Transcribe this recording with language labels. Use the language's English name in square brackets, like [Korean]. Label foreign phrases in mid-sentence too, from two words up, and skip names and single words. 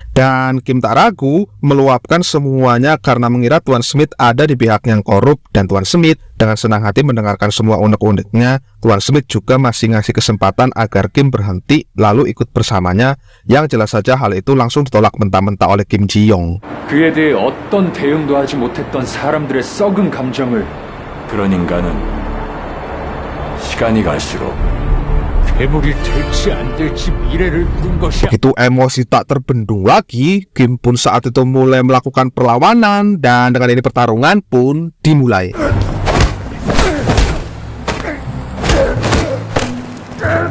[Indonesian] Dan Kim tak ragu meluapkan semuanya karena mengira Tuan Smith ada di pihak yang korup. Dan Tuan Smith dengan senang hati mendengarkan semua unek-uneknya. Tuan Smith juga masih ngasih kesempatan agar Kim berhenti lalu ikut bersamanya, yang jelas saja hal itu langsung ditolak mentah-mentah oleh Kim Ji-young. [Korean] 그에 대해 어떤 대응도 하지 못했던 사람들의 썩은 감정을, 그런 인간은 시간이 갈수록 괴물이 될지 안 될지 미래를 묻는 것이야. [Indonesian] Begitu emosi tak terbendung lagi, Kim pun saat itu mulai melakukan perlawanan, dan dengan ini pertarungan pun dimulai.